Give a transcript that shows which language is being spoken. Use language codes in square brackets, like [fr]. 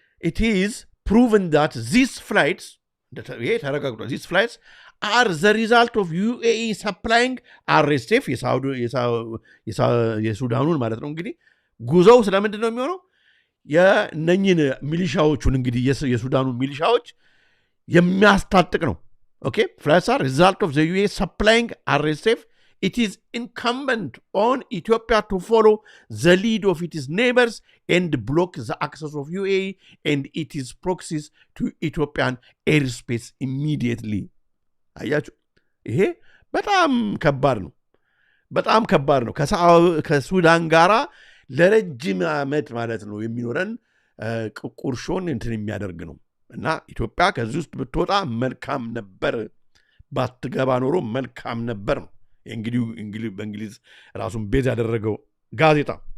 [en] it is proven that these flights these flights are the result of UAE supplying RSF [am] የሱዳኑን ማለት ነው እንግዲህ ጉዞው ስለምንድን ነው የሚሆነው የነኝን ሚሊሻዎቹን እንግዲህ የሱዳኑ ሚሊሻዎች የሚያስታጥቅ ነው [en] ኦኬ flights are result of the UAE supplying RSF it is incumbent on Ethiopia to follow the lead of its neighbors and block the access of UAE and its proxies to Ethiopian airspace immediately. [am] አያችሁ ይሄ በጣም ከባድ ነው ከሱዳን ጋራ ለረጅም ዓመት ማለት ነው የሚኖረን ቁርሾን እንትን የሚያደርግ ነው እና ኢትዮጵያ ከዚህ ውስጥ ብትወጣ መልካም ነበር ባትገባ ኖሮ መልካም ነበር ነው እንግዲህ በእንግሊዝ ራሱን ቤዝ ያደረገው ጋዜጣ